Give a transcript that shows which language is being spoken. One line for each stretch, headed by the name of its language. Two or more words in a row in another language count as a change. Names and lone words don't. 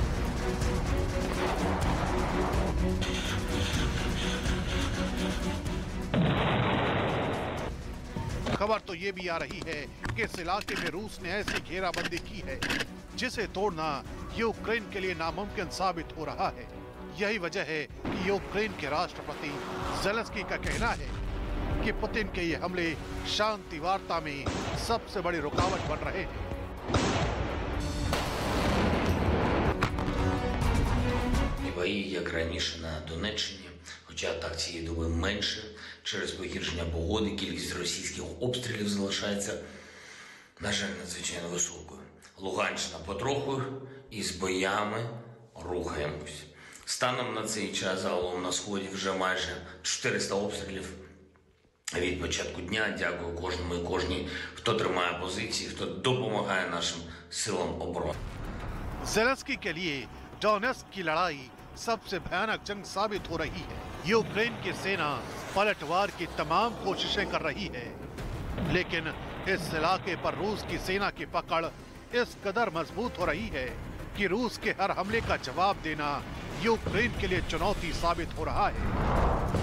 Hindi: खबर तो ये भी आ रही है कि इस इलाके में रूस ने ऐसी घेराबंदी की है जिसे तोड़ना यूक्रेन के लिए नामुमकिन साबित हो रहा है। यही वजह है कि यूक्रेन के राष्ट्रपति ज़ेलेंस्की का कहना है कि पुतिन के ये हमले शांति वार्ता में सबसे बड़ी रुकावट बन रहे हैं।
Ukrainian: Бої, як раніше на Донеччині, хоча так цієї доби менше, через погіршення погоди кількість російських обстрілів залишається, на жаль, надзвичайно високою. Луганщина потроху із боями рухаємось. Станом на цей час загалом на Сході вже майже 400 обстрілів від початку дня. Дякую кожному і кожній, хто тримає позиції, хто допомагає нашим силам оборони.
Hindi: ज़ेलेंस्की के लिए डोनेत्स्क की लड़ाई सबसे भयानक जंग साबित हो रही है। यूक्रेन की सेना पलटवार की तमाम कोशिशें कर रही है, लेकिन इस इलाके पर रूस की सेना की पकड़ इस कदर मजबूत हो रही है कि रूस के हर हमले का जवाब देना यूक्रेन के लिए चुनौती साबित हो रहा है।